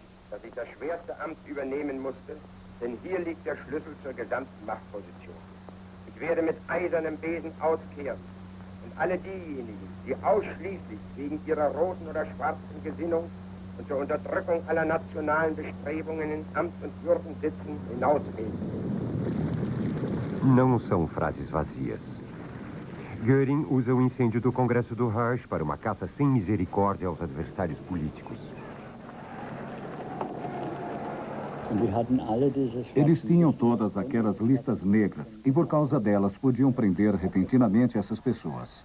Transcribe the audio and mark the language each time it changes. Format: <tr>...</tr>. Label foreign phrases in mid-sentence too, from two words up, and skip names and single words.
<de>Denn hier liegt der Schlüssel zur gesamten Machtposition. Ich werde mit eisernem Besen auskehren und alle diejenigen, die ausschließlich wegen ihrer roten oder schwarzen Gesinnung und zur Unterdrückung aller nationalen Bestrebungen in Amt und Würden sitzen, hinauswählen.</de> <pt>Não são frases vazias. Göring usa o incêndio do Congresso do Reich para uma caça sem misericórdia aos adversários políticos. Eles tinham todas aquelas listas negras e, por causa delas, podiam prender repentinamente essas pessoas.</pt>